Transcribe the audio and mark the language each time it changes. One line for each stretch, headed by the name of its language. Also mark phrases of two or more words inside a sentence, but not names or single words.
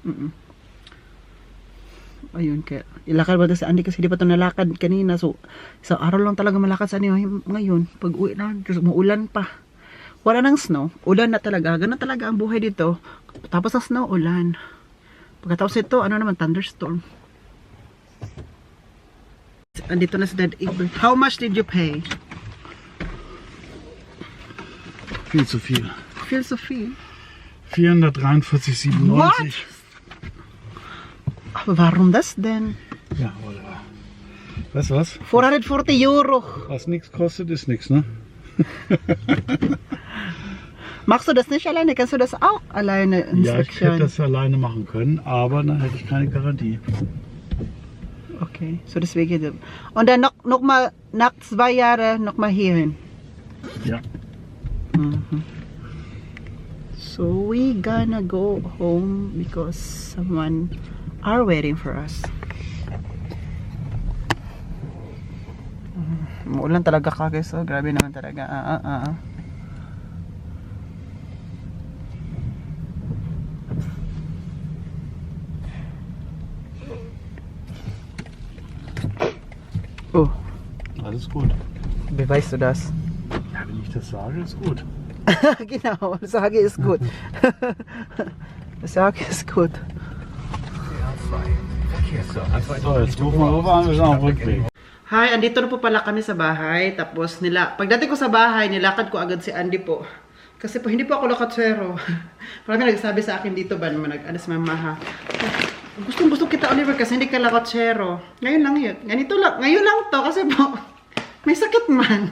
Filipino: Ayun, kaya ilakad ba si Andy kasi di pa ito nalakad kanina, so isang araw lang talaga malakad sa Andy ngayon, pag uwi na, kasi umuulan pa. Wala nang snow, ulan na talaga. Ganun talaga ang buhay dito. Tapos ng snow, ulan. Pagkatapos ito, ano naman, thunderstorm. Andito na si Dad Egbert.
English: How much did you pay?
German: Viel zu viel. Viel zu viel. 443,97. What? Aber warum das denn? Ja, oder? Weißt du was? 440 Euro. Was nichts kostet, ist nichts, ne? Machst du das nicht alleine? Kannst du das auch alleine Ja, ich hätte inspektieren? das alleine machen können, aber dann hätte ich keine Garantie. Okay, so deswegen. Und dann noch mal nach 2 Jahren noch mal hierhin. Ja.
English: So we gonna go home because someone are waiting for us.
Filipino: Umuulan talaga ka guys, oh, grabe naman talaga. Oh,
German: Alles gut. wie weißt du das? Ja, wenn ich das sage, ist gut. Genau, sage ist gut. Sage ist gut. So, jetzt rufen wir rüber an, wir sind auf dem Rückweg.
Filipino: Hi, andito na po pala kami sa bahay. Tapos pagdating ko sa bahay, nilakad ko agad si Andy po. Kasi po, hindi po ako lakatsero. Parang nagsabi sa akin dito ba naman, nag-anas mamaha. Gusto kita, Oliver, kasi hindi ka lakatsero. Ngayon lang yun. Ngayon lang to, kasi po, may sakit man.